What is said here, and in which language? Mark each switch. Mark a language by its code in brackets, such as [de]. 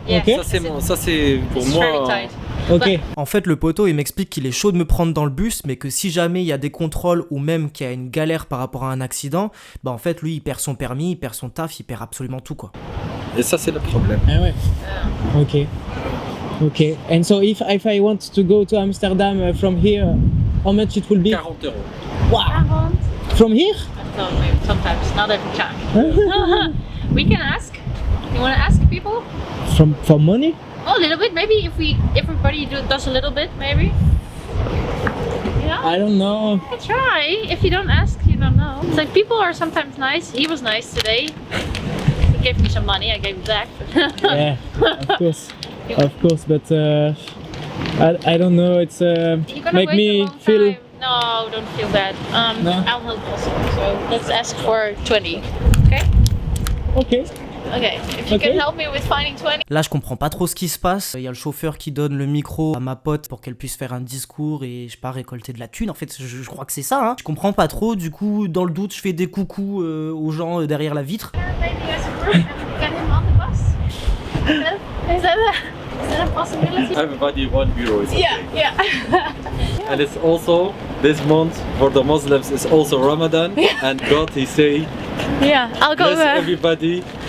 [en] Okay. [fr] Ça c'est pour moi. Ok. En fait, le poteau, il m'explique qu'il est chaud de me prendre dans le bus, mais que si jamais il y a des contrôles ou même qu'il y a une galère par rapport à un accident, bah en fait, lui, il perd son permis, il perd son taf, il perd absolument tout, quoi. Et ça, c'est le problème. Ah ouais. Ok. Okay. [en] And so if I want to go to Amsterdam from here, how much it will be? 40 €. Wow. From here? No, maybe sometimes, not every time. We can ask. You want to ask people? For money? Oh, a little bit. Maybe if everybody does a little bit, maybe. Yeah. I don't know. Try. If you don't ask, you don't know. It's like people are sometimes nice. He was nice today. He gave me some money. I gave him back. Yeah, of course. But I don't know. It's make me feel. Time. No, don't feel bad. No? I'll help also. So let's ask for 20. Okay? Okay. Okay. If you can help me with finding 20. [fr] Là, je comprends pas trop ce qui se passe. Il y a le chauffeur qui donne le micro à ma pote pour qu'elle puisse faire un discours et, je sais pas, récolter de la thune. En fait, je crois que c'est ça, hein. Je comprends pas trop. Du coup, dans le doute, je fais des coucous aux gens derrière la vitre. [en] Maybe as a group and get him on the bus. Is that a possibility? Everybody €1 is okay. Yeah. And it's also this month for the Muslims is also Ramadan, and God He say, yeah, I'll go. Bless everybody.